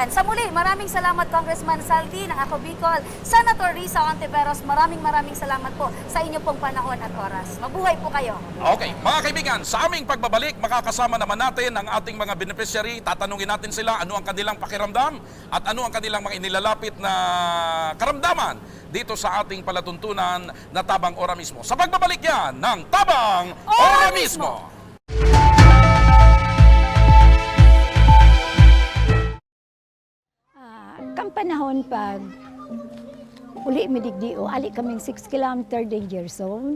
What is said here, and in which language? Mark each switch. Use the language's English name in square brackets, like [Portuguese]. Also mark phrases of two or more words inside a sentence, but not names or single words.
[Filipino] Sa muli, maraming salamat Congressman Zaldy ng Ako Bicol, Senator Risa Hontiveros, maraming salamat po sa inyo pong panahon at oras. Mabuhay po kayo. Okay, mga kaibigan, sa aming pagbabalik, makakasama naman natin ang ating mga beneficiary. Tatanungin natin sila ano ang kanilang pakiramdam at ano ang kanilang mga inilalapit na karamdaman dito sa ating palatuntunan na Tabang Ora Mismo. Sa pagbabalik yan ng Tabang Ora Mismo! [Bikol] Kang panahon pag uli midigdio, ali kaming [English] 6 kilometer danger zone.